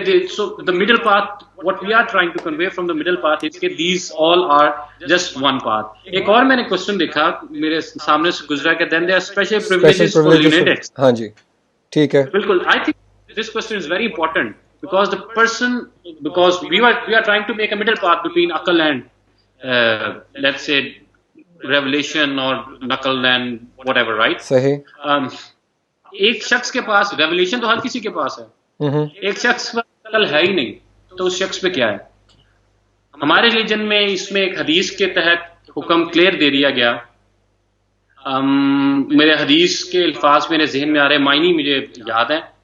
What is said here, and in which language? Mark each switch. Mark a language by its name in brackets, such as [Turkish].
[English] So the middle path, what we are trying to convey from the middle path is that these all are just one path. [Urdu] ایک اور میں نے question دیکھا میرے سامنے سے گزرا کہ [English] then there are special privileges for lunatics. [Urdu] ہاں جی ٹھیک ہے. بالکل. [English] I think this question is very important because the person, because we are trying to make a middle path between aql and let's say revelation or naql and whatever, right? [Urdu] صحیح. ایک شخص کے پاس revelation تو ہر کسی کے پاس ہے, ایک شخص پر عقل ہے ہی نہیں, تو اس شخص پہ کیا ہے؟ ہمارے ریلیجن میں اس میں ایک حدیث کے تحت حکم کلیئر دے دیا گیا. میرے حدیث کے الفاظ میرے ذہن میں آ رہے, معنی مجھے یاد ہے.